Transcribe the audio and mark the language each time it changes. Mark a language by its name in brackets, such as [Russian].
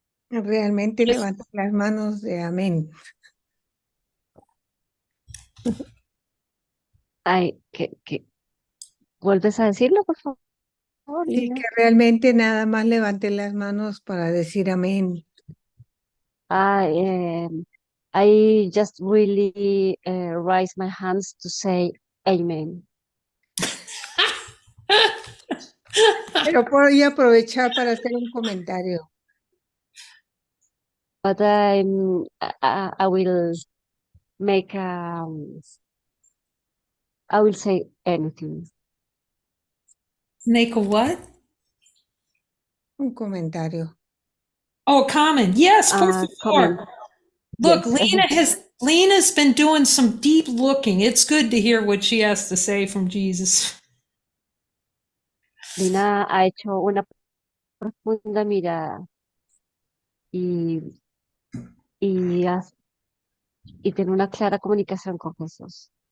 [Spanish] Realmente levanta las manos de amén. Ay, ¿vuelves a decirlo, por favor, Sí, Lina? que realmente nada más levante las manos para decir amén. [English] I just really raise my hands to say amen. [Spanish] Pero voy a aprovechar para hacer un comentario. [English] But I will make I will say anything. Make a what? [Spanish] Un comentario. [English] Oh, comment. Yes, por Comment. favor. Look, Yes. Lena's been doing some deep looking. It's good to hear what she has to say from Jesus. [Spanish] Lina ha hecho una profunda mirada y, y, y tiene una clara comunicación con Jesús.